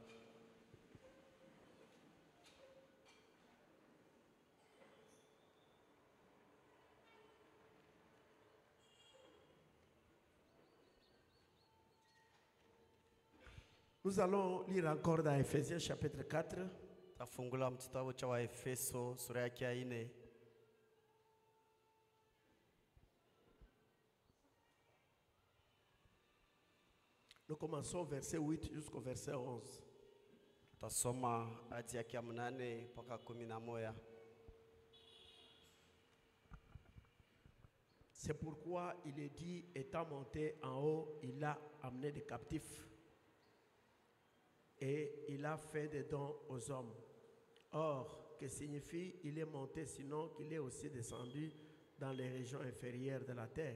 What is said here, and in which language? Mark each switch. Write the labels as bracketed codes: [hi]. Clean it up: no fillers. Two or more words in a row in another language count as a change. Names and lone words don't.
[fr] Nous allons lire encore dans Ephésiens chapitre 4. [sw] Tafungula mkitabu cha Waefeso sura yake ya 4. [fr] Nous commençons au verset 8 jusqu'au verset 11. [sw] Tasoma aya yake ya 8 mpaka 11. [fr] C'est pourquoi il est dit, étant monté en haut, il a amené des captifs et il a fait des dons aux hommes. Or, que signifie il est monté, sinon qu'il est aussi descendu dans les régions inférieures de la terre?